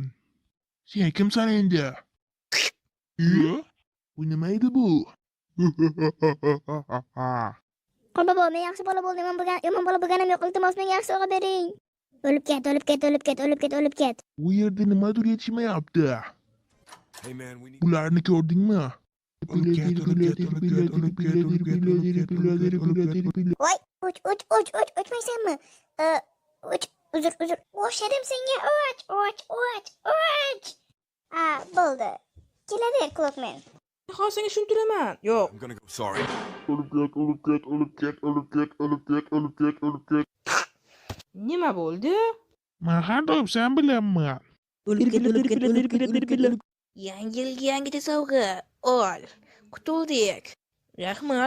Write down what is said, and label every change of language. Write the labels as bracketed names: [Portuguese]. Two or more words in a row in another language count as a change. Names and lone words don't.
[Uzbek] Sen kimsan endi? Bu nima edi bu? Bobo, men yaxshi bola bo'ldim, yomon bola bo'lganim yo'q. Iltimos menga yaxshi sovg'a bering. O'lib ket. Bu yerda nimadir yetishmayapti. [English] Hey man, we need. [Uzbek] Bularni ko'rdingmi? Voy, o'chmaysanmi? Uzr. O'shadim senga, och. Bo'ldi. Kelaver, Clockman. Hozir senga tushuntiraman. Yo'q. [English] I'm gonna go. Sorry. [Uzbek] O'lib ket. Nima bo'ldi? Men har doim sen bilanman. O'lib ket. Yangi yilga yangicha sovg'a. Ol. Qutuldik. Rahmat.